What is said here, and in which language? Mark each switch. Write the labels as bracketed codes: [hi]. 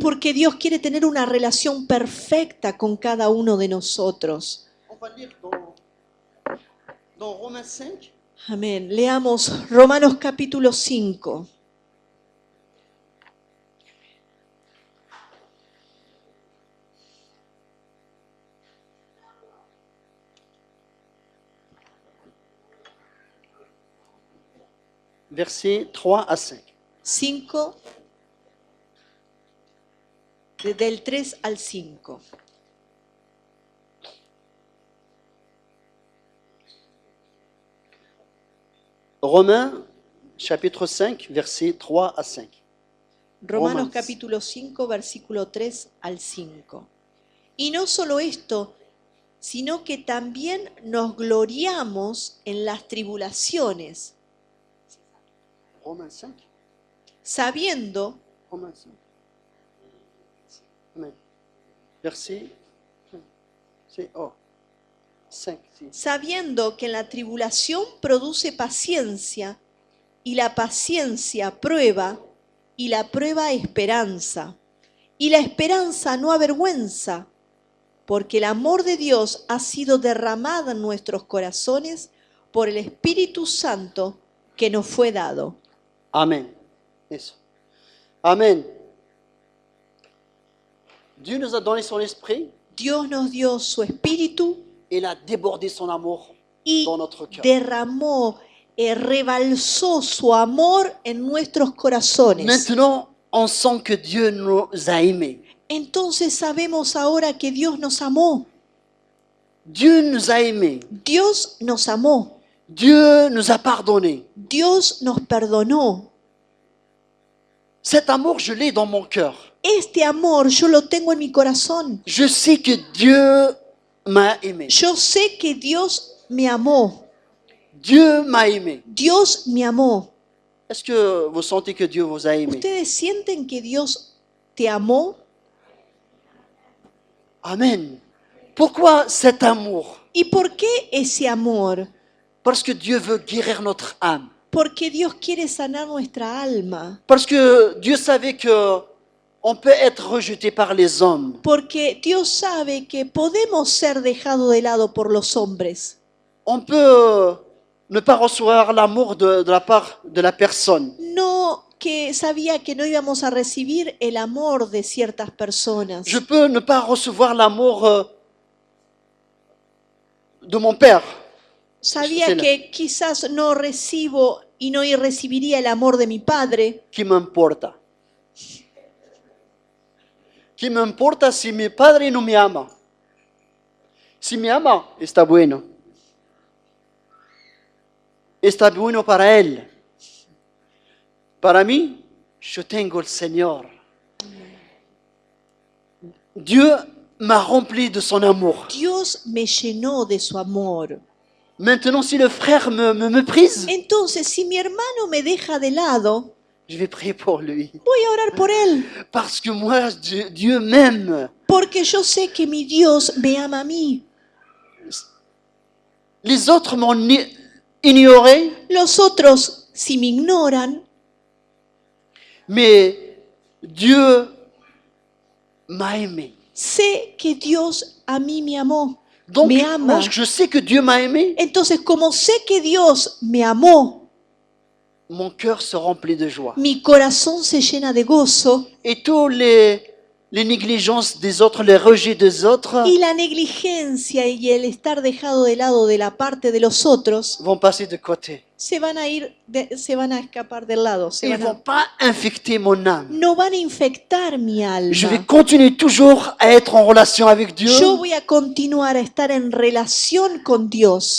[es] Porque Dios quiere tener una relación perfecta con cada uno de nosotros. [fr] On va lire dans Romains 5. [es] Amén. Leamos Romanos capítulo 5. [fr] Versets 3 à 5. [es] 5, del 3 al 5. [fr] Romains, chapitre 5, versets 3 à 5. [es] Romanos [en] Romans. [es] capítulo 5, versículo 3 al 5. Y no solo esto, sino que también nos gloriamos en las tribulaciones, [fr] Romains 5. [es] sabiendo [fr] Romains 5. Amen. Verset 5. [es] sabiendo que en la tribulación produce paciencia, y la paciencia prueba, y la prueba esperanza, y la esperanza no avergüenza, porque el amor de Dios ha sido derramado en nuestros corazones por el Espíritu Santo que nos fue dado. Amen. Eso. Amen. [fr] Dieu nous a donné son esprit. [es] Dios nos dio su Espíritu [fr] Il a débordé son amour [es] y [fr] dans notre cœur. [es] derramó, rebalsó su amor en nuestros corazones. [fr] Maintenant, on sent que Dieu nous a aimés. [es] Entonces sabemos ahora que Dios nos amó. [fr] Dieu nous a aimés. [es] Dios nos amó. [fr] Dieu nous a pardonnés. [es] Dios nos perdonó. [fr] Cet amour, je l'ai dans mon cœur. [es] Este amor yo lo tengo en mi corazón. [fr] Je sais que Dieu m'a aimé. [es] Yo sé que Dios me amó. [fr] Dieu m'a aimé. [es] Dios me amó. [fr] Est-ce que vous sentez que Dieu vous a aimé? [es] ¿Ustedes sienten que Dios te amó? [fr] Amen. Pourquoi cet amour? [es] ¿Y por qué ese amor? [fr] Parce que Dieu veut guérir notre âme. [es] Porque Dios quiere sanar nuestra alma. [fr] Parce que Dieu savait que on peut être rejeté par les hommes. [es] Porque Dios sabe que podemos ser dejados de lado por los hombres. [fr] On peut ne pas recevoir l'amour de la part de la personne. [es] No, que sabía que no íbamos a recibir el amor de ciertas personas. [fr] Je peux ne pas recevoir l'amour de mon père. [es] Sabía que quizás no recibo y no recibiría el amor de mi padre. ¿Qué me importa? ¿Qué me importa si mi padre no me ama? Si me ama, está bueno. Está bueno para él. Para mí, yo tengo el Señor. [fr] Dieu m'a rempli de son amour. [es] Dios me llenó de su amor. [fr] Maintenant, si le frère me méprise, [es] Entonces, si mi hermano me deja de lado, [fr] je vais prier pour lui. [es] voy a orar por él. [fr] Parce que moi, Dieu m'aime. [es] Porque yo sé que mi Dios me ama a mí. [fr] Les autres m'ont ignoré, [es] Los otros, si me ignoran, [fr] mais Dieu m'a aimé. [es] sé que Dios a mí me amó. [fr] Donc, [es] me ama. [fr] moi, je sais que Dieu m'a aimé. [es] Entonces, como sé que Dios me amó, [fr] Mon cœur se remplit de joie. [es] mi corazón se llena de gozo [fr] Et tous les négligences des autres, les rejets des autres [es] y la negligencia y el estar dejado de lado de la parte de los otros [fr] vont passer de côté. [es] se van a escapar del lado, [fr] Ils ne vont pas infecter mon âme. [es] no van a infectar mi [fr] Je vais [es] alma. [fr] continuer toujours à être en relation avec Dieu [es] Yo voy a continuar a estar en relación con Dios